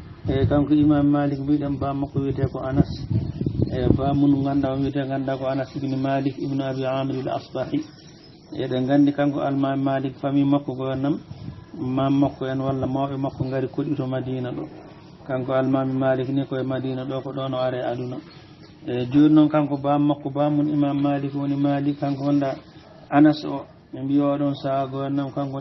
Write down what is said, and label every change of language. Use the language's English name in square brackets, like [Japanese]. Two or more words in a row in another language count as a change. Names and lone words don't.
[Fula] kanko imam malik mbiɗen ba makko wiyete ko anas ba mun ganda wiyete ganda ko anas ibn malik ibn abi amir al asbahi eɗen gandi kanko almam malik fami makko go nam mam makko en walla mawɓe makko ngari koɗito madina ɗo kanko almami malik ni koye madina ɗo ko ɗon o are aduna joni noon kanko bam makko bamun imam malik woni malik kanko wonda anas o ɓe mbi oɗon saha go nam kanko nde